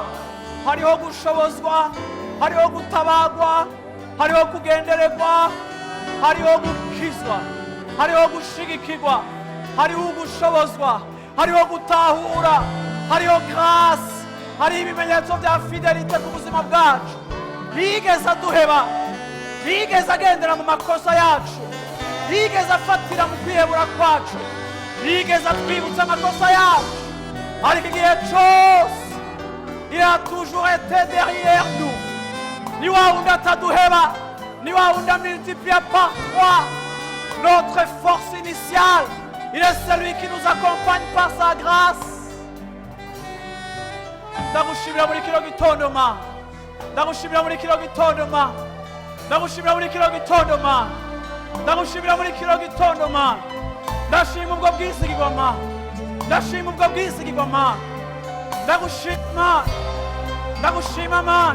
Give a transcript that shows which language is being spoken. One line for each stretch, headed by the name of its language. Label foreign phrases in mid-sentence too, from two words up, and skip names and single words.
Rundi: Hariho gushobozwa, hariho gutabagwa, hariho kugendererwa, hariho gukizwa, hariho gushigikirwa, hariho gushobozwa, hariho gutahura, hariho grâce, hariho ibimenyetso bya fidelite ku buzima bwacu. Ntiyigeze aduheba, ntiyigeze agendera mu makosa yacu, ntiyigeze afatira mu kwihebura kwacu, ntiyigeze atwibutsa amakosa yacu, ariko igihe cyose
French: il a toujours été derrière nous.
Rundi: Ni wa wundi ataduheba, ni wa wundi
French: multiplié par 3 notre force initiale. Il est celui qui nous accompagne par sa grâce.
Rundi: Ndagushimira muri kino gitondo Mana, ndagushimira muri kino gitondo Mana, ndagushimira muri kino gitondo Mana, ndagushimira muri kino gitondo Mana. Ndashima ubwo bwizigirwa Mana, ndashima ubwo bwizigirwa Mana, ndagushima, ndagushima Mana.